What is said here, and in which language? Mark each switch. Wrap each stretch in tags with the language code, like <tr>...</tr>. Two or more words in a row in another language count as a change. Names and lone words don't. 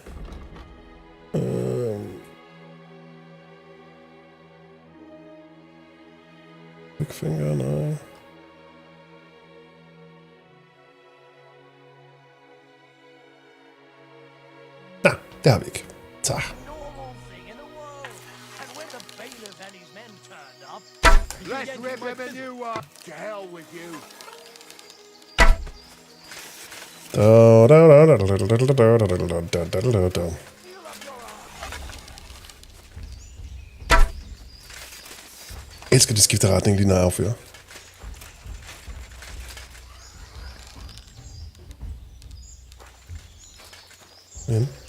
<da>Finger, nej. Nej, det har vi ikke. Tak.</da> <en>Let's rip him a new one. To hell with you.</en> <da>Elsker, de skifter retning lige når jeg affyrer. Men.</da>